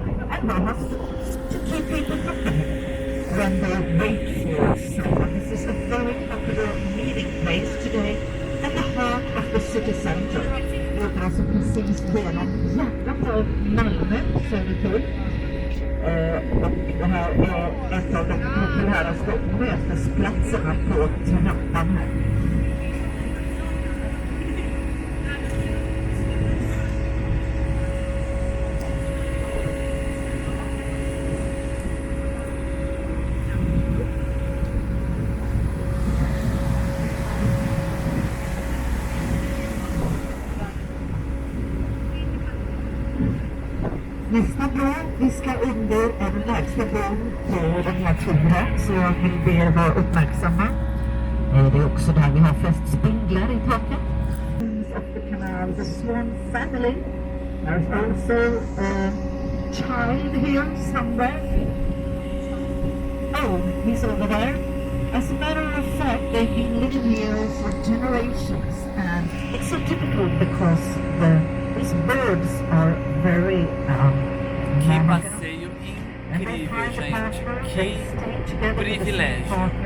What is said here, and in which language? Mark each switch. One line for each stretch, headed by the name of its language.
English: and one has to keep people company when they wait for someone. This is a very popular meeting place today at the heart of the city center.
Swedish: Vi åker alltså precis genom hjärtat av Malmö, södertull. Och det här är ett av de populäraste mötesplatserna på trappan här. Nästa bro, vi ska under en lägsta bron på den här turen, så jag vill be er vara uppmärksamma. Det är också där vi har flest spindlar i taket.
English: Of the canal, the swan family. There's also a child here somewhere. Oh, he's over there. As a matter of fact, they've been living here for generations, and it's so typical because these birds are very
Portuguese: Que passeio incrível, gente. Que privilégio.